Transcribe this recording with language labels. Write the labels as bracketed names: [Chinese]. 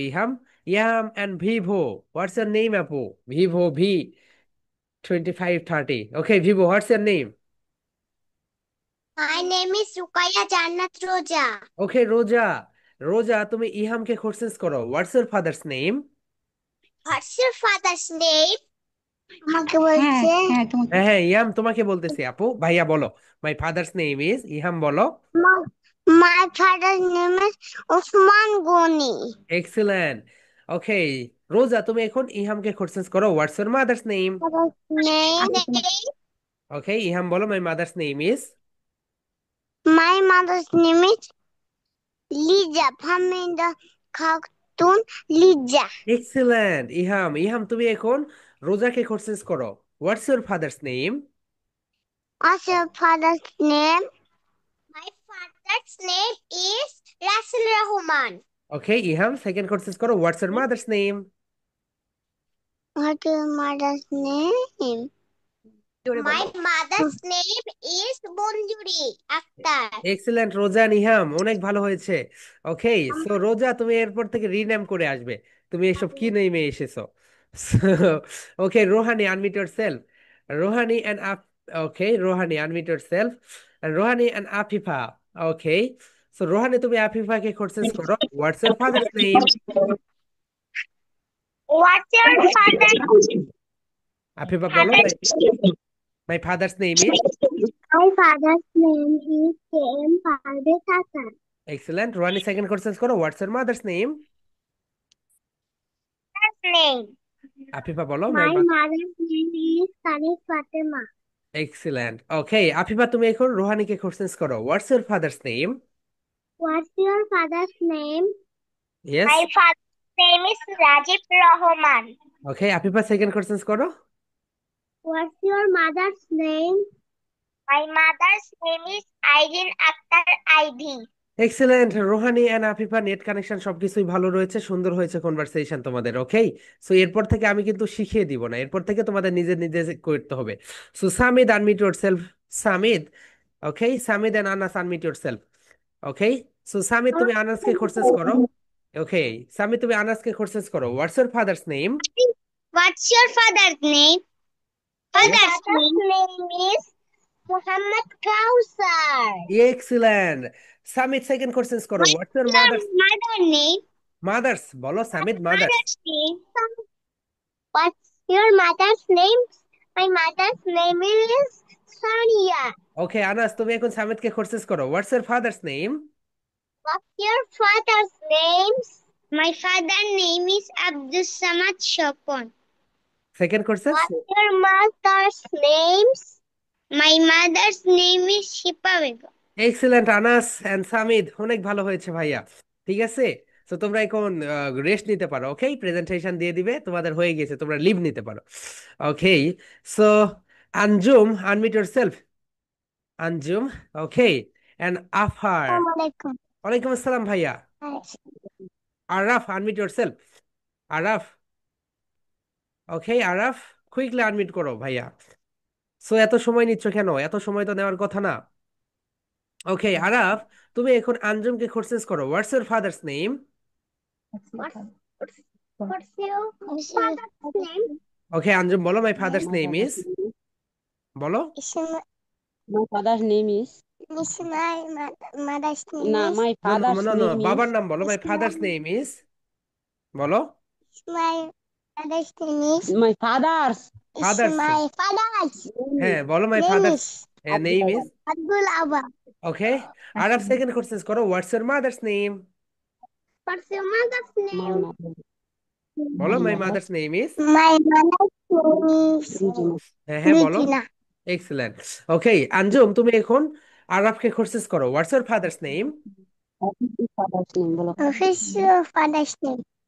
[English] Iham, Iham and Vivo, what's your name আপু। Vivo, V2530। Okay Vivo, what's your name. My name is Rukaya Jannat Roja. Okay Roja, Roja, তুমি ইহামকে কোর্সেস করো, what's your father's name. What's your father's name? [Bangla] আমাকে বলছে হ্যাঁ হ্যাঁ ইয়াম তোমাকে বলতেছি আপু। ভাইয়া বলো। [English] my father's name is [Bangla] ইহাম, বলো। [English] my father's name is Usman Goni. Excellent. Okay, Roja তুমি এখন ইহামকে কোশ্চেন করো, what's your mother's name? Father's name is okay, Iham বলো my mother's name is. my mother's name is Lija Pamela Khartoum Lija. Excellent Iham. Iham তুমি এখন রোজাকে question করো, what's your father's name? What's your father's name? My father's name is Rasul Rahman. Okay Iham second question করো, what's your mother's name? What's your mother's name? My mother's name is Bonjuri Akhtar. [Bangla] Excellent রোজা নিহাম, অনেক ভালো হয়েছে। ওকে, so রোজা তুমি এরপর থেকে rename করে আসবে, তুমি এসব কি নেমে এসেছো। [English] Okay Rohani, unmute yourself. Rohani and আপ। Okay Rohani, unmute yourself. Rohani and Afifa. Okay, so Rohani তুমি আফিফাকে question করো, what's your father's name? What's your Afifa বলো, my father's name is. My father's name is K.M. Parvez Hassan. Excellent. Rohani second question করো, what's your mother's name? Name. [Bangla] Afifa বলো, [English] My mother's name is Kanis Fatima. Excellent. Okay Afifa তুমি এখন রোহানিকে কোশ্চেন করো, what's your father's name? What's your father's name? Yes. My father's name is Rajiv Rahman. Okay Afifa second question করো। What's your mother's name? My mother's name is Irene Akhtar Aidhi. Excellent. [Bangla] Rouhani and Afifa net connection সবকিছুই ভালো রয়েছে, সুন্দর হয়েছে conversation তোমাদের। ওকে, so এরপর থেকে আমি কিন্তু শিখিয়ে দিব না, এরপর থেকে তোমাদের নিজে নিজে করতে হবে। [English] So Samid, unmute yourself. Samid. Okay Samid and Anas, unmute yourself. Okay, so Samid তুমি আনাসকে question করো। Okay Samid তুমি আনাসকে কোশ্চেন করো, what's your father's name? What's your father's name? Father's name is Muhammad Kausar. Excellent. Samid second question করো, What's what's your your mother's? mother's name? [Bangla] Mother's বলো Samid, mother's. [English] Mother's name. What's your mother's name? My mother's name is Sonia. Okay Anas তুমি এখন সামিদকে question করো, what's your father's name? What's your father's name? My father's name is Abdus Samad Shopon. Second question. What's your mother's name? My mother's name is Shipa Begum. [Bangla] Excellent Anas and Samid, অনেক ভালো হয়েছে ভাইয়া। ঠিক আছে, তো তোমরা এখন রেস্ট নিতে পারো। ওকে, প্রেজেন্টেশন দিয়ে দিবে, তোমাদের হয়ে গেছে, তোমরা লিভ নিতে পারো। [English] Okay, so Anjum, unmute yourself. Anjum. Okay and Afar. [Arabic] Assalamualaikum. [Bangla] ওয়ালাইকুম আসসালাম ভাইয়া। Araf, [English] Unmute yourself. [Bangla] আরাফ। ওকে আরাফ, কুইকলি আনমিউট করো ভাইয়া। সো এত সময় নিচ্ছ কেন? এত সময় তো নেওয়ার কথা না। [English] Okay Araf তুমি এখন আঞ্জুমকে কোশ্চেন করো, what's your father's name? What's your father's name? Okay Anjum বলো, মাই ফাদার্স নেম ইজ। বলো। My father's name is. My mother's name No, is. my no no father's no no, name [Bangla] বাবার [English] is. নাম বলো, my father's name is. বলো। My mother's name is. My father's father's. My father's [Bangla] হ্যাঁ বলো, মাই [English] name father's is name is. Abdul Abba. Okay Araf second question করো, what's your mother's name? What's your mother's My name? mother. [Bangla] বলো, [English] My my mother. Mother's name is. My mother's name is Regina. [Bangla] হ্যাঁ হ্যাঁ বলো। [English] Regina. Excellent. Okay Anjum তুমি এখন আরাফকে কোশ্চেন করো, what's your father's name? What is your father's name? [Bangla] বলো। [English] What's your father's name?